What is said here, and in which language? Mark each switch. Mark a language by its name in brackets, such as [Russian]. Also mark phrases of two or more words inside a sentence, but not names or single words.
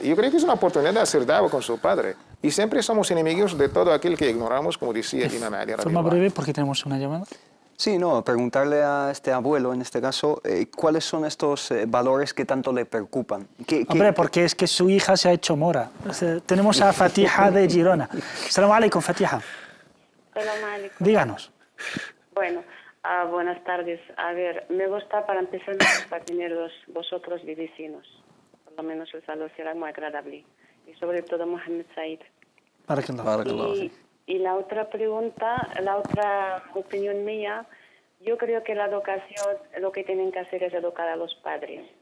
[Spanish] Yo creo que es una oportunidad de hacer diálogo con su padre. Y siempre somos enemigos de todo aquel que ignoramos, como decía Imam Ali. De forma breve, porque tenemos una llamada. Sí, no, preguntarle a este abuelo, en este caso, cuáles son estos valores que tanto le preocupan. Hombre, porque es que su hija se ha hecho mora. Tenemos a Fatiha de Girona. [Arabic] سلام عليكم, Fatiha. سلام عليكم. [Spanish] Díganos. Bueno, buenas tardes. A ver, me gusta para empezar para tenerlos vosotros de vecinos. Por lo menos el saludo será muy agradable. Y sobre todo Mohamed Said. Y la otra pregunta, la otra opinión mía, yo creo que la educación, lo que tienen que hacer es educar a los padres.